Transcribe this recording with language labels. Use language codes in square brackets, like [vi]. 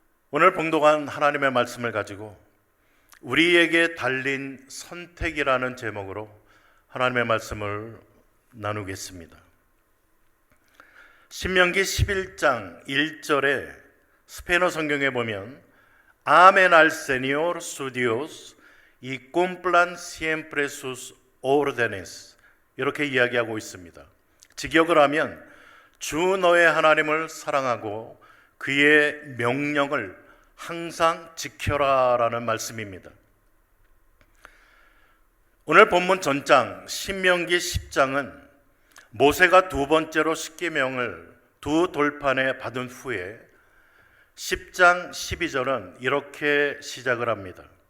[ko] 오늘 봉독한 하나님의 말씀을 가지고 우리에게 달린 선택이라는 제목으로 하나님의 말씀을 나누겠습니다. 신명기 11장 1절에 스페인어 성경에 보면 [es] Amen al Señor su Dios y cumplan siempre sus órdenes [ko] 이렇게 이야기하고 있습니다. 직역을 하면 주 너의 하나님을 사랑하고 그의 명령을 항상 지켜라 라는 말씀입니다. 오늘 본문 전장 신명기 10장은 모세가 두 번째로 십계명을 두 돌판에 받은 후에 10장 12절은 이렇게 시작을 합니다.